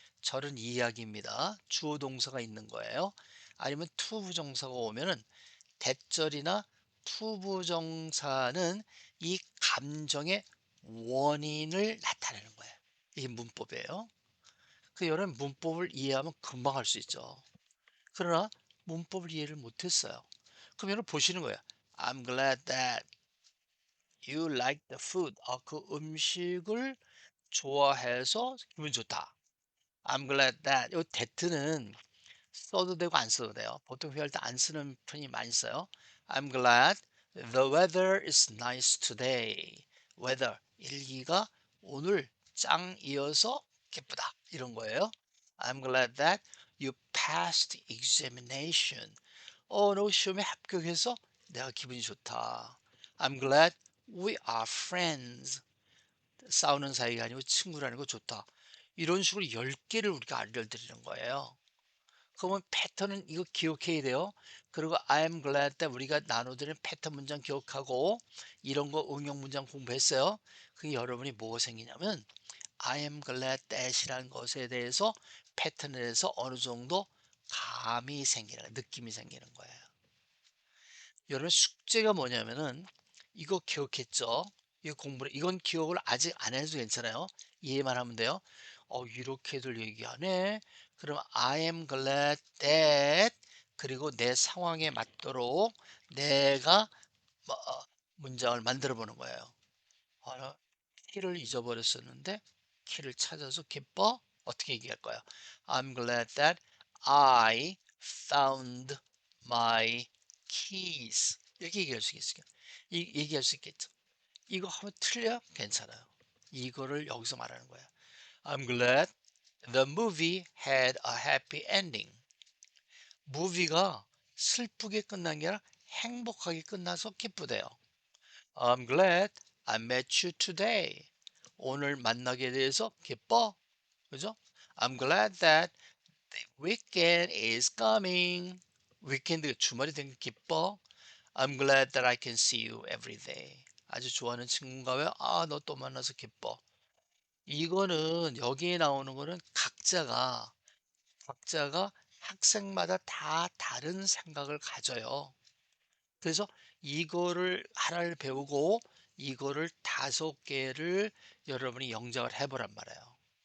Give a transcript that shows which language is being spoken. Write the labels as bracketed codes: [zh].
[ko] 절은 이야기입니다. 주어 동사가 있는 거예요. 아니면 투부정사가 오면은 대절이나 투부정사는 이 감정의 원인을 나타내는 거예요. 이게 문법이에요. 그 여러분 문법을 이해하면 금방 할 수 있죠. 그러나 문법을 이해를 못했어요. 그럼 여러분 보시는 거예요. [en] I'm glad that you like the food. [ko] 그 음식을 좋아해서 기분 좋다. [en] I'm glad that. [ko] 이 that는 써도 되고 안 써도 돼요. 보통 회화할 때 안 쓰는 편이 많이 써요. [en] I'm glad the weather is nice today. [ko] weather 일기가 오늘 짱이어서 기쁘다 이런 거예요. [en] I'm glad that you passed examination. [ko] 너 시험에 합격해서 내가 기분이 좋다. [en] I'm glad we are friends. [ko] 싸우는 사이가 아니고 친구라는 거 좋다. 이런 식으로 10개를 우리가 알려드리는 거예요. 그러면 패턴은 이거 기억해야 돼요. 그리고 [en] I'm glad that [ko] 우리가 나눠드린 패턴 문장 기억하고 이런 거 응용 문장 공부했어요. 그게 여러분이 뭐가 생기냐면 [en] I am glad that [ko] 이라는 것에 대해서 패턴에 대해서 어느 정도 감이 생기는 느낌이 생기는 거예요. 여러분 숙제가 뭐냐면은 이거 기억했죠? 이거 공부를 이건 기억을 아직 안 해도 괜찮아요. 이해만 하면 돼요. 이렇게들 얘기하네. 그럼 [en] I am glad that [ko] 그리고 내 상황에 맞도록 내가 문장을 만들어 보는 거예요. 어, 키를 잊어버렸었는데 키를 찾아서 기뻐 어떻게 얘기할 거야? [en] I'm glad that I found my keys. [ko] 이렇게 얘기할 수 있겠어요. 얘기할 수 있겠죠. 이거 하면 틀려? 괜찮아요. 이거를 여기서 말하는 거야. [en] I'm glad the movie had a happy ending. [ko] 무비가 슬프게 끝난 게 아니라 행복하게 끝나서 기쁘대요. [en] I'm glad I met you today. [ko] 오늘 만나게 돼서 기뻐. 그죠? [en] I'm glad that the weekend is coming. [ko] 위켄드 주말이 되는 게 기뻐. [en] I'm glad that I can see you every day. [ko] 아주 좋아하는 친구인가 왜? 너 또 만나서 기뻐. 이거는 여기에 나오는 거는 각자가 학생마다 다 다른 생각을 가져요. 그래서 이거를 하나를 배우고 이거를 5개를 여러분이 영작을 해보란 말이에요.